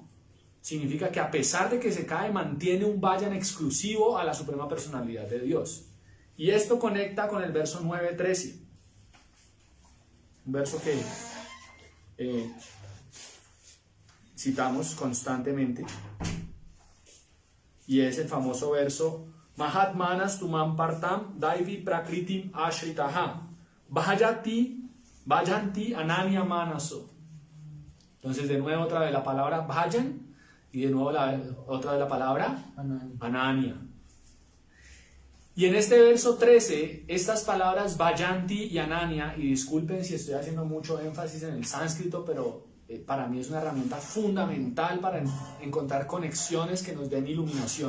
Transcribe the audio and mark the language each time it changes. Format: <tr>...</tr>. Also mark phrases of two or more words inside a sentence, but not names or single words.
<es>Significa que a pesar de que se cae, mantiene un vayan exclusivo a la suprema personalidad de Dios. Y esto conecta con el verso 9:13. Un verso que citamos constantemente. Y es el famoso verso</es> <sa>महात्मानस् तुमम् पार्थम् दैवी प्रकृतिम् आश्रिताः भजन्ति अनन्य मनसो.</sa> <es>Entonces de nuevo otra vez la palabra vayan y de nuevo otra vez la palabra ananya. Y en este verso 13, estas palabras vayanti y ananya, y disculpen si estoy haciendo mucho énfasis en el sánscrito, pero para mí es una herramienta fundamental para encontrar conexiones que nos den iluminación.</es>